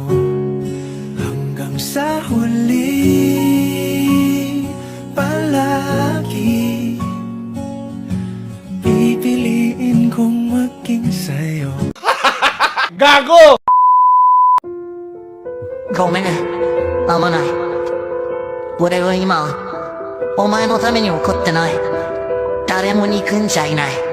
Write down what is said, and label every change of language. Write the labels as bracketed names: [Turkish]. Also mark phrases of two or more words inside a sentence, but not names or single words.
[Filipino] Hanggang sa huli palagi pipiliin kong maging sa'yo. Gago! [Japanese] ごめん、危ない。俺は今、お前のために怒ってない。誰も憎んじゃいない。